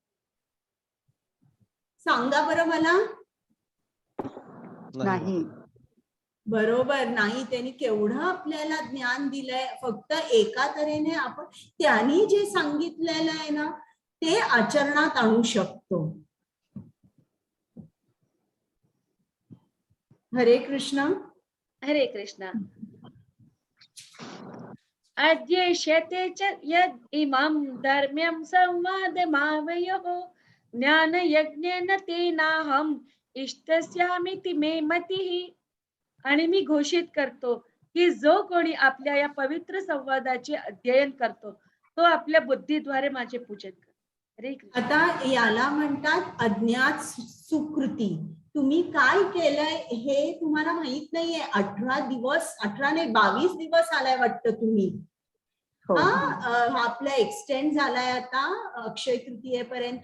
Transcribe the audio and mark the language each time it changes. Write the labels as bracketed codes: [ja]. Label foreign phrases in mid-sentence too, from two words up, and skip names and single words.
[mr] सांगा बरं मला. नाही. बरोबर नाही. त्यांनी केवढं आपल्याला ज्ञान दिलंय. फक्त एका तऱ्हेने आपण त्यांनी जे सांगितलेलं आहे ना ते आचरणात आणू शकतो. हरे कृष्ण. हरे कृष्ण. [sa] अद्येष्यते च यद् इमं धर्म्यं संवादमावयोः ज्ञानयज्ञेन तेनाहम् इष्टस्यामिति मे मतिः. [mr] आणि मी घोषित करतो की जो कोणी आपल्या या पवित्र संवादाचे अध्ययन करतो तो आपल्या बुद्धीद्वारे माझे पूजन करतो. हरे कृष्ण. आता याला म्हणतात अज्ञात सुकृती. तुम्ही काय केलंय हे तुम्हाला माहित नाहीये. 18 दिवस, 18 नाही 22 दिवस आलाय वाटतं तुम्ही. आपला एक्सटेंड झालाय आता अक्षय तृतीयेपर्यंत.